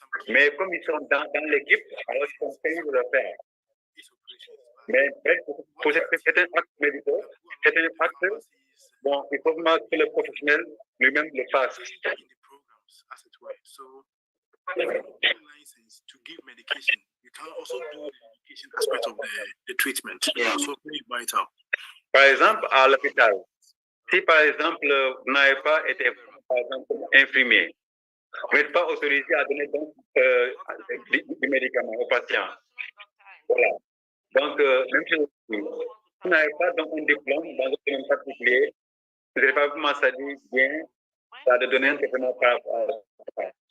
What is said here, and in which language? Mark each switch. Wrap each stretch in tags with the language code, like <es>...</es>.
<fr>Mais comme ils sont dans l'équipe, alors ils sont payés de le faire. Mais pour certains actes médicaux, certains actes, bon, il faut vraiment que le professionnel lui-même le fasse.</fr> <en>As it were. So, license to give medication, you can also do the medication aspect of the treatment. Yeah. So, very vital.</en> <fr>Par exemple, à l'hôpital, si par exemple vous n'avez pas été, par exemple, infirmier, vous n'êtes pas autorisé à donner donc, du médicament aux patients. Voilà. Donc, même chose, si vous n'avez pas donc un diplôme dans un domaine particulier, vous n'avez pas vraiment ça dit bien, ça de donner un traitement par rapport à ça.</fr>